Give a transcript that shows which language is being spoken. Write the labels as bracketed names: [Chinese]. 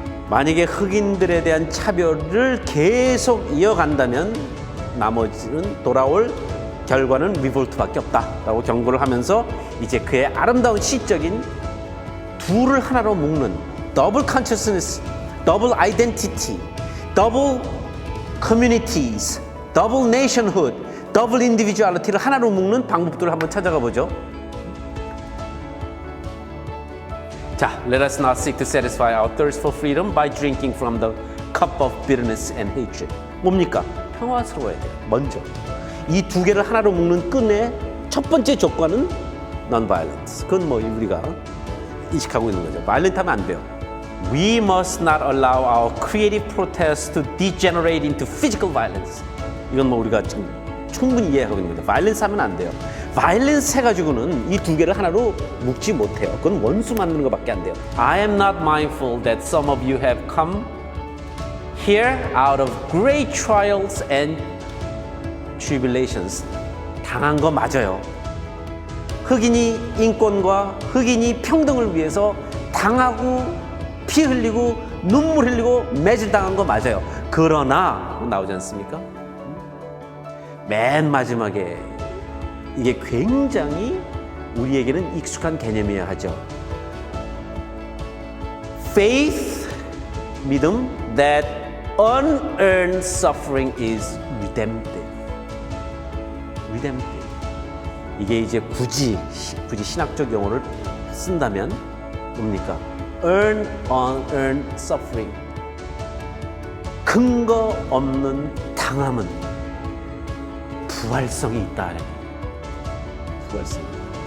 [Korean] 만약에 흑인들에 대한 차별을 계속 이어간다면 나머지는 돌아올 결과는 리볼트밖에 없다라고 경고를 하면서 이제 그의 아름다운 시적인 둘을 하나로 묶는 더블 컨시어스니스, 더블 아이덴티티, 더블 커뮤니티즈, 더블 네이션훗, 더블 인디비주얼리티를 하나로 묶는 방법들을 한번 찾아가 보죠. 자, [English] let us not seek to satisfy our thirst for freedom by drinking from the cup of bitterness and hatred. [Korean] 뭡니까? 평화스러워야 돼요. 먼저. 이 두 개를 하나로 묶는 끈의 첫 번째 조건은 non-violence. 그건 뭐 우리가 인식하고 있는 거죠. violent 하면 안 돼요. [English] We must not allow our creative protests to degenerate into physical violence. [Korean] 이건 뭐 우리가 지금 충분히 이해하고 있는 거죠. violence 하면 안 돼요. violence 해가지고는 이 두 개를 하나로 묶지 못해요. 그건 원수 만드는 것밖에 안 돼요. [English] I am not mindful that some of you have come Here, out of great trials and tribulations. [Korean] 당한 거 맞아요. 흑인이 인권과 흑인이 평등을 위해서 당하고 피 흘리고 눈물 흘리고 매질당한 거 맞아요. 그러나 나오지 않습니까? 맨 마지막에 이게 굉장히 우리에게는 익숙한 개념이어야 하죠. [English] Faith, 믿음, that unearned suffering is redemptive. redemptive. [Korean] 이게 이제 굳이 신학적 용어를 쓴다면 뭡니까? [English] unearned suffering. [Korean] 근거 없는 당함은 부활성이 있다. 부활성이 있다.